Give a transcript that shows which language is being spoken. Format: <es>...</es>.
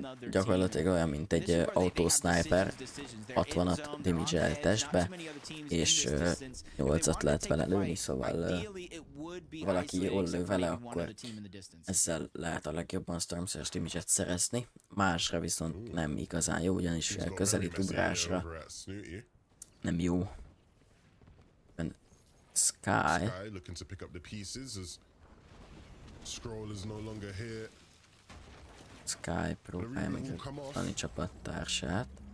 <hu>gyakorlatilag olyan, mint egy autósniper, 60-at damage-el testbe, és 8-at lehet vele lőni, szóval valaki jól lő vele, akkor ezzel lehet a legjobban Stormsurge damage-et szerezni, másra viszont nem igazán jó, ugyanis közelít ugrásra nem jó.</hu> <en>Sky looking to pick up the pieces as Scroll is no longer here.</en> <hu>Sky próbálja megtalálni csapattársát.</hu>